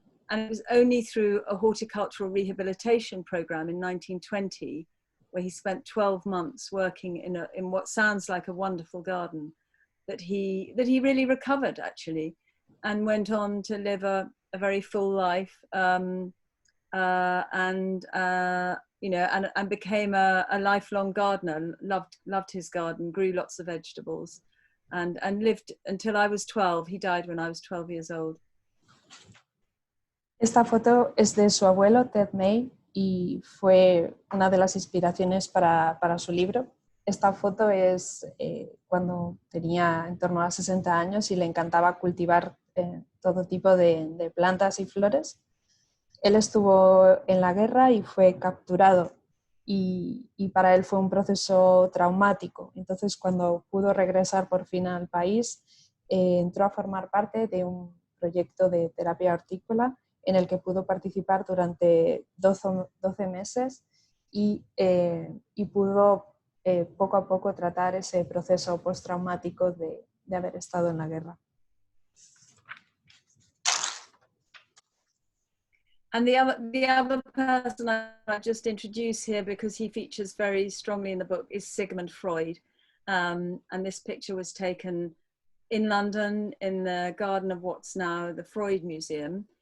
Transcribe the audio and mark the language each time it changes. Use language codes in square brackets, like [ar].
[en] And it was only through a horticultural rehabilitation program in 1920, where he spent 12 months working in what sounds like a wonderful garden, that he really recovered, actually, and went on to live a very full life, you know, and became a lifelong gardener. Loved his garden, grew lots of vegetables, and lived until I was 12. He died when I was 12 years old. [es] Esta foto es de su abuelo, Ted May, y fue una de las inspiraciones para su libro. Esta foto es cuando tenía en torno a 60 años y le encantaba cultivar todo tipo de plantas y flores. Él estuvo en la guerra y fue capturado y para él fue un proceso traumático. Entonces, cuando pudo regresar por fin al país, entró a formar parte de un proyecto de terapia hortícola en el que pudo participar durante 12 meses y pudo poco a poco tratar ese proceso postraumático de haber estado en la guerra. [en] And the other person I just introduce here, because he features very strongly in the book, is Sigmund Freud. And this picture was taken in London in the garden of what's now the Freud Museum.